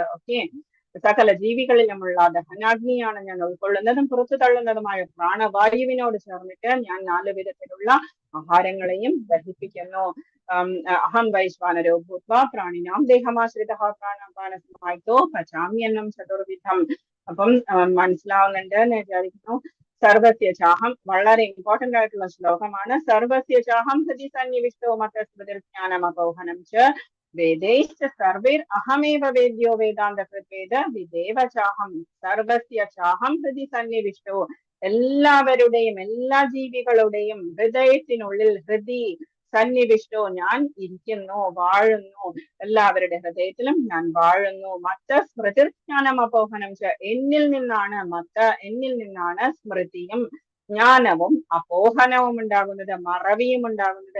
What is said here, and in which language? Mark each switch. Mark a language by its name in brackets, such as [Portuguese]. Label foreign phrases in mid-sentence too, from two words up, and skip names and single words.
[Malayalam] ഓക്കെ, സകല ജീവികളിലുമുള്ള ദഹനാഗ്നിയാണ് ഞാൻ ഉൾക്കൊള്ളുന്നതും പുറത്തു തള്ളുന്നതുമായ പ്രാണവായുവിനോട് ചേർന്നിട്ട് ഞാൻ 4 വിധത്തിലുള്ള ആഹാരങ്ങളെയും ദഹിപ്പിക്കുന്നു. [Sanskrit] अहं वैश्वानरो भूत्वा प्राणिनां देहमाश्रितः प्राणपानसमायुक्तो पचाम्यन्नं चतुर्विधं. [Malayalam] അപ്പം മനസ്സിലാവുന്നുണ്ട് എന്ന് വിചാരിക്കുന്നു. [Sanskrit] सर्वस्य चाहं, [Malayalam] വളരെ ഇമ്പോർട്ടന്റ് ആയിട്ടുള്ള ശ്ലോകമാണ്. [Sanskrit] सर्वस्य चाहं हृदि सन्निविष्टो मतस्मृतिर्ज्ञानं अपोहनं च वेदैश्च सर्वैर् अहमेव वेद्यो वेदान्तकृत्वेद विदेव चाहं. सर्वस्य चाहं हृदि सन्निविष्टो, [Malayalam] എല്ലാവരുടെയും എല്ലാ ജീവികളുടെയും ഹൃദയത്തിനുള്ളിൽ, [Sanskrit] हृदि सन्निविष्टो, [Malayalam] ഞാൻ ഇരിക്കുന്നു, വാഴുന്നു. എല്ലാവരുടെ ഹൃദയത്തിലും ഞാൻ വാഴുന്നു. [Sanskrit] मत्त स्मृतिर्ज्ञानं अपोहनं च, [Malayalam] എന്നിൽ നിന്നാണ് സ്മൃതിയും ജ്ഞാനവും അപോഹനവും ഉണ്ടാകുന്നത്, മറവിയും ഉണ്ടാകുന്നത്.